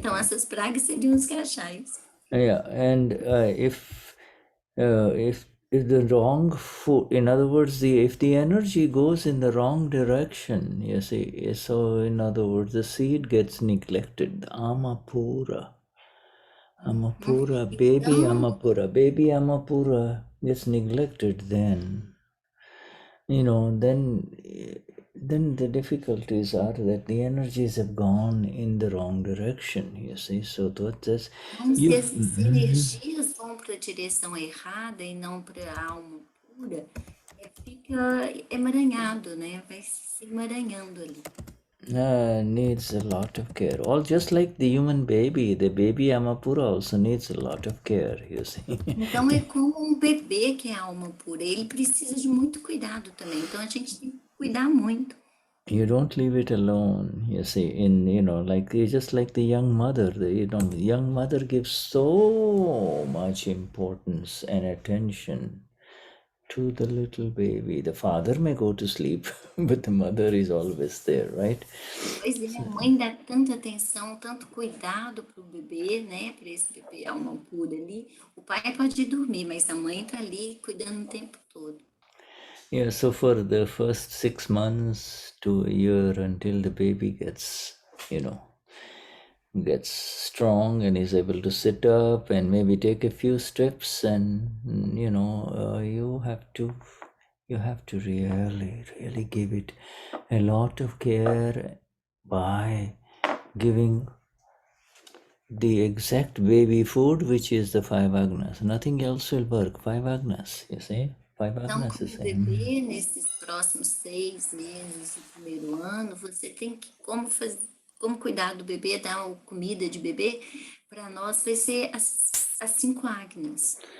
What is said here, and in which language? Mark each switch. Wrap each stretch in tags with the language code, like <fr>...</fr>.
<pt>Então, essas pragas seriam os cachais.</pt> <en>Yeah, and if the wrong food, in other words, if the energy goes in the wrong direction, you see, so in other words, the seed gets neglected. Amapura, baby Amapura gets neglected, then, you know, then the difficulties are that the energies have gone in the wrong direction, you see. So that's</en> <pt>se essas energias vão para a direção errada e não para a alma pura, fica emaranhado, né? Vai se emaranhando ali.</pt> <en>Needs a lot of care. All just like the human baby, the baby Amapura also needs a lot of care, you see.</en> <pt>Então é como bebê que é a alma pura, ele precisa de muito cuidado também. Então a gente tem que cuidar muito.</pt> <en>You don't leave it alone, you see, just like the young mother, the young mother gives so much importance and attention to the little baby. The father may go to sleep, but the mother is always there, right?</en> <pt>Pois é, a mãe dá tanta atenção, tanto cuidado para o bebê, né? Para esse bebê alma pura ali. O pai pode dormir, mas a mãe está ali cuidando o tempo todo.</pt> <en>Yeah, so for the first 6 months to a year, until the baby gets strong and is able to sit up and maybe take a few steps, and you have to really give it a lot of care by giving the exact baby food, which is the 5 agnas. Nothing else will work. 5 agnas, you see.</en> <pt>Então, como bebê, nesses próximos 6 meses do primeiro ano, você tem que, como cuidar do bebê, dar comida de bebê, para nós vai ser as 5 agnas.</pt>